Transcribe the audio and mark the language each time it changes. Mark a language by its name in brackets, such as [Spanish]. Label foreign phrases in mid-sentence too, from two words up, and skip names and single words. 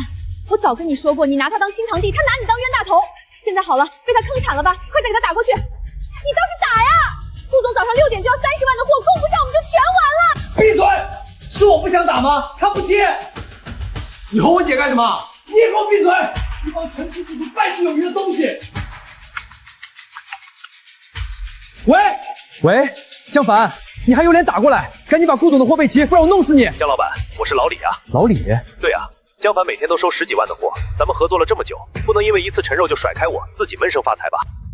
[Chinese] 我早跟你說過，你拿他當親堂弟，他拿你當冤大頭。現在好了，被他坑慘了吧？快再給他打過去！你倒是打呀！顧總早上6點就要30萬的貨，供不上我們就全完了。閉嘴！是我不想打嗎？他不接。你和我姐幹什麼？你也给我閉嘴！一幫成事不足敗事有餘的東西！喂，江凡，你還有臉打過來？趕緊把顧總的貨備齊，不然我弄死你！江老闆，我是老李啊。老李？對啊，江凡每天都收10幾萬的貨，咱們合作了這麼久，不能因為一次陳肉就甩開我，自己悶聲發財吧